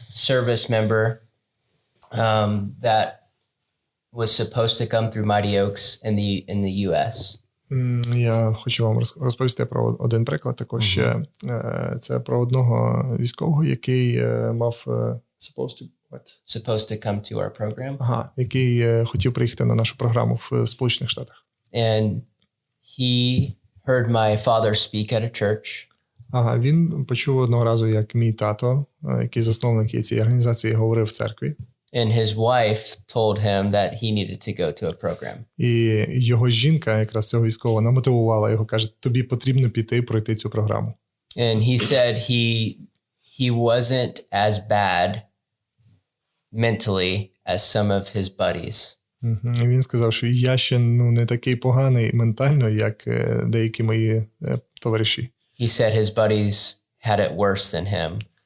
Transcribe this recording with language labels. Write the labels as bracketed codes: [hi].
[en] service member that was supposed to come through Mighty Oaks in the U.S. [uk] Я хочу вам розповісти про один приклад. Також ще це про одного військового, який мав supposed [en] to come to our program. [uk] Який хотів приїхати на нашу програму в Сполучених Штатах. [en] And he heard my father speak at a church. [uk] Він почув одного разу, як мій тато, який засновник цієї організації, говорив в церкві. [en] And his wife told him that he needed to go to a program. [uk] І його жінка, якраз цього військового, намотивувала його, каже, тобі потрібно піти пройти цю програму. [en] And he said he wasn't as bad mentally as some of his buddies. [uk] І він сказав, що я ще не такий поганий ментально, як деякі мої товариші. [en] He said his buddies had it worse than him.